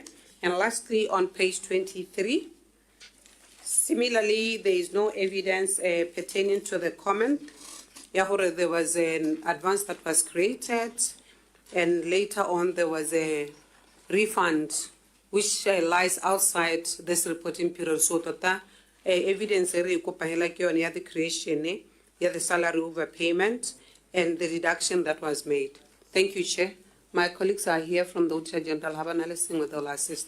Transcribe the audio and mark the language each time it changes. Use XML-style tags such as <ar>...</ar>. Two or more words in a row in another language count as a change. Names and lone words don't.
<en>And lastly, on page 23, similarly, there is no evidence pertaining to the comment. There was an advance that was created, and later on there was a refund which lies outside this reporting period. So evidence</en> <tn>e re e kopang hela ke yone ya</tn> <en>the creation ya the salary overpayment and the deduction that was made. Thank you, Chair. My colleagues are here from the Auditor General. Have an listening with all assist.</en>